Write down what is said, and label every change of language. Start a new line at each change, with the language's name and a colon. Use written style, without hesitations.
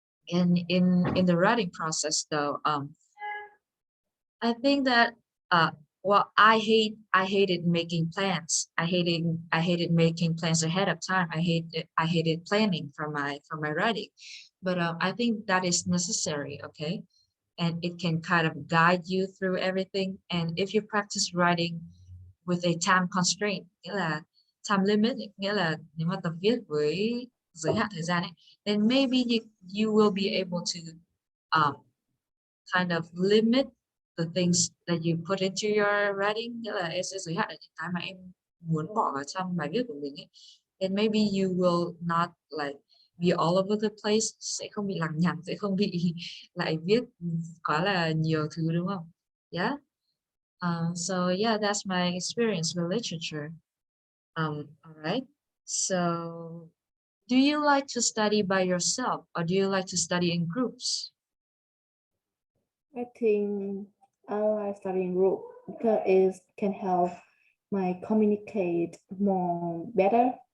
English: And in the writing process, though, I think that well, I hated making plans. I hated making plans ahead of time. I hated planning for my writing, but I think that is necessary. Okay, and it can kind of guide you through everything. And if you practice writing with a time constraint,
Vietnamese: nghĩa là
English: time limit,
Vietnamese: nghĩa là nếu mà tập viết với giới hạn thời gian ấy,
English: then maybe you will be able to um, kind of limit the things that you put into your writing,
Vietnamese: nghĩa là em sẽ giới hạn được những cái mà em muốn bỏ vào trong bài viết của mình ấy.
English: And maybe you will not like be all over the place,
Vietnamese: sẽ không bị lằng nhằng, sẽ không bị lại viết quá là nhiều thứ, đúng không?
English: Yeah. So yeah, that's my experience with literature. All right. So do you like to study by yourself, or do you like to study in groups? I think I like studying group because it can help my communicate more better.